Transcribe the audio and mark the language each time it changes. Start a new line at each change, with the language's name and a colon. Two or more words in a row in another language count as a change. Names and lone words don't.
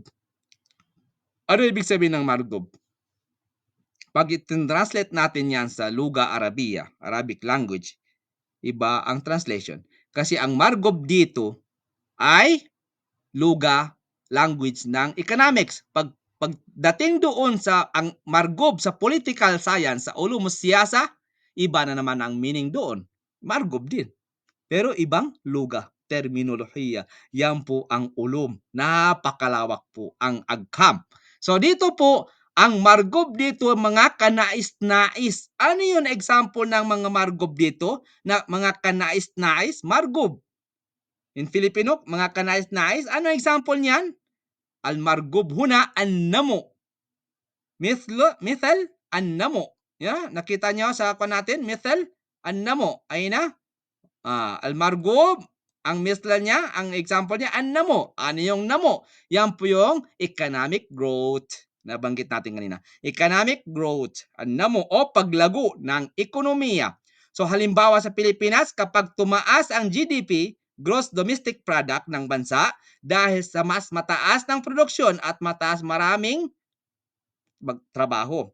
Filipino: Ano ibig sabihin ng margob? Pag i-translate natin yan sa
Arabic: لغة عربية,
English: Arabic language,
Filipino: iba ang translation. Kasi ang margob dito ay Luga language ng economics. Pagdating doon sa ang margob sa
English: political science,
Filipino: sa
Arabic: علوم سياسة,
Filipino: iba na naman ang meaning doon. Margob din. Pero ibang luga, terminolohiya. Yan po ang ulum. Napakalawak po ang agkam. So dito po, ang margob dito, mga kanais-nais. Ano yun example ng mga margob dito? Na mga kanais-nais? Margob. In Filipino, mga kanais-nais. Ano example niyan?
Arabic: المرغوب هنا النمو. مثال النمو.
Filipino: Yeah, nakita niyo sa kwa natin?
Arabic: مثال النمو.
Filipino: Ay na? Al-margob, ang misla niya, ang example niya, ang namo. Ano yung namo? Yan po yung
English: economic growth.
Filipino: Nabanggit natin kanina.
English: Economic growth.
Filipino: Ang namo o paglago ng ekonomiya. So halimbawa sa Pilipinas, kapag tumaas ang GDP,
English: gross domestic product
Filipino: ng bansa, dahil sa mas mataas ng produksyon at maraming magtrabaho.